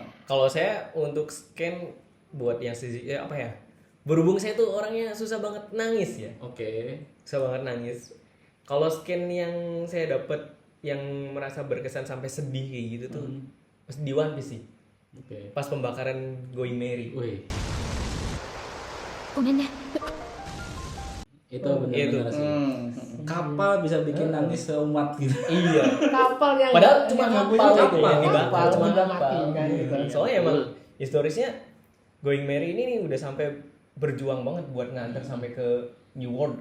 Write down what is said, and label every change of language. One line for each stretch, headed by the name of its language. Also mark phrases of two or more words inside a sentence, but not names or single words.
Indonesian: Kalau saya untuk scan buat yang apa ya? Berhubung saya tuh orangnya susah banget nangis ya. Oke. Susah banget nangis. Kalau scan yang saya dapat yang merasa berkesan sampai sedih kayak gitu tuh pas di One Piece sih. Oke. Pas pembakaran Going Merry. Wih,
Japanese: ごめんね。
Indonesian: itu benar-benar sih. Kapal bisa bikin nangis seumat gitu. Iya. Kapal yang Padahal cuma yang kapal punya itu yang dibakar, kapal cuma udah kapal. mati kan gitu. Soalnya emang historisnya Going Merry ini nih udah sampai berjuang banget buat nganter sampai ke New World.